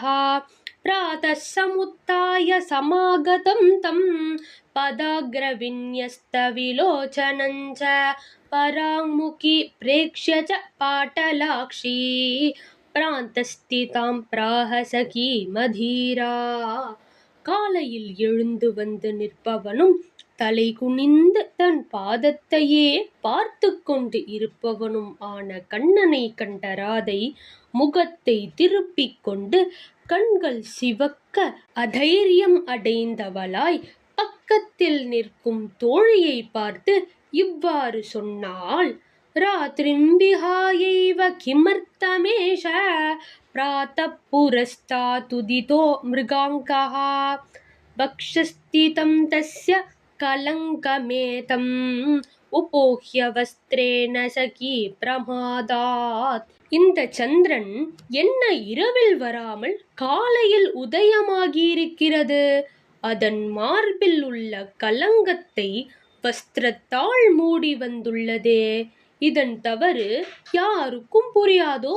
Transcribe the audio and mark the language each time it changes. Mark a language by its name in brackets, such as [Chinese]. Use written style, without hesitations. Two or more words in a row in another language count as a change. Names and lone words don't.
[Sanskrit] प्रातः समुत्थाय समागतं तं पदाग्रविन्यस्तविलोचनं च पराङ्मुखी प्रेक्ष्य च पाटलाक्षी प्रान्तस्थितां प्राह सखी मधीरा। [Tamil] காலையில் எழுந்து வந்து நிற்பவனும் தலை குனிந்து தன் பாதத்தையே பார்த்து கொண்டு இருப்பவனும் ஆன கண்ணனை கண்ட ராதை முகத்தை திருப்பிக் கொண்டு கண்கள் சிவக்க அதைரியம் அடைந்தவளாய் பக்கத்தில் நிற்கும் தோழியை பார்த்து இவ்வாறு சொன்னாள். [Sanskrit] रात्रिं विहायैव किमर्थमेष प्रातः पुरस्तादुदितो मृगाङ्कः वक्षस्थितं तस्य कलङ्कमेतम् उपोह्य वस्त्रेण सखी பிரமாதாத். [Tamil] இந்த சந்திரன் என்ன இரவில் வராமல் காலையில் உதயமாகியிருக்கிறது. அதன் மார்பில் உள்ள கலங்கத்தை வஸ்திரத்தால் மூடி வந்துள்ளதே. இதன் தவறு யாருக்கும் புரியாதோ?